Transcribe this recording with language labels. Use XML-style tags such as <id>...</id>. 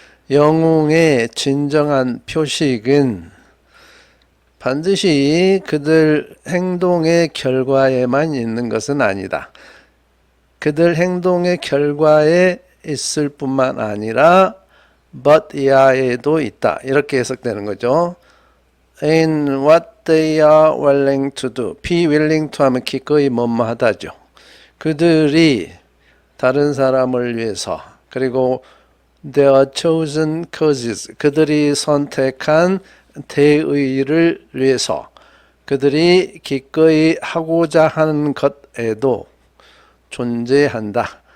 <ko>영웅의 진정한 표식은 반드시 그들 행동의 결과에만 있는 것은 아니다. 그들 행동의 결과에 있을 뿐만 아니라 but 이하에도 있다. 이렇게 해석되는 거죠.</ko> <en>in what they are willing to do. be willing to</en> <ko>하면 기꺼이 뭐뭐하다죠. 그들이 다른 사람을 위해서 그리고</ko> <en>their chosen causes.</en> <ko>그들이 선택한 대의를 위해서 그들이 기꺼이 하고자 하는 것에도 존재한다.</ko>